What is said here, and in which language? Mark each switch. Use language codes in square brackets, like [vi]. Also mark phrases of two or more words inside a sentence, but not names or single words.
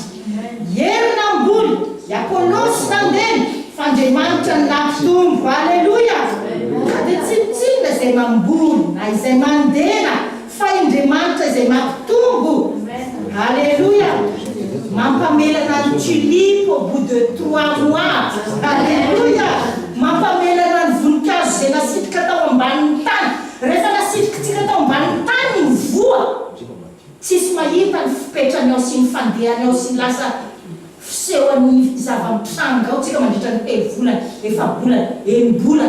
[mg] Ery namboly, i Apôlôsy nandeny, fa Andriamanitra ny nampitombo. Alleluia. Dia tsinontsinona izay mamboly na izay mandena, fa Andriamanitra izay mampitombo. Alleluia. Mampamelana ny [fr] tulipe au bout de 3 mois. [mg] Alleluia. Mampamelana ny voninkazo izay nasitrika tao ambanin'ny tany. Rehefa nasitrikitsika tao ambanin'ny tany ny voa, tsisy mahita ny fipetrany ao sy ny fandehany ao sy ny lasa fisehoan'ny zava-mitranga ao tsika mandritra ny telo-bolana, efa-bolana, enim-bolana.